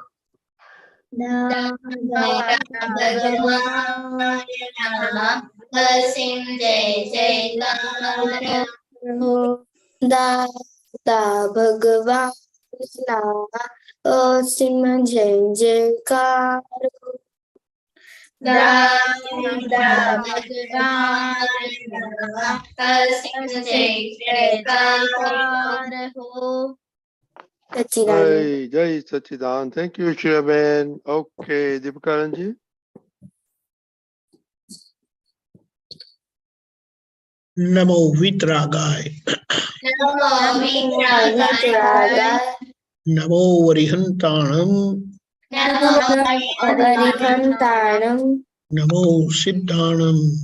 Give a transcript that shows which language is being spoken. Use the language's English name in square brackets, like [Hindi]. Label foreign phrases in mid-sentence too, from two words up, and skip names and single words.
[Gujarati] દાદા ભગવાન અસીમ જય જયકાર. દાદા ભગવાન અસીમ જય જયકાર. [Hindi] दादा भगवान सिंह जय जयकार हो। जय जय सच्चिदानंद। [English] thank you chairman. [Hindi] ओके दीपकानंद जी। [Prakrit languages] नमो वितरागाय, नमो वरिहंताणम, नमो सिद्धाणम,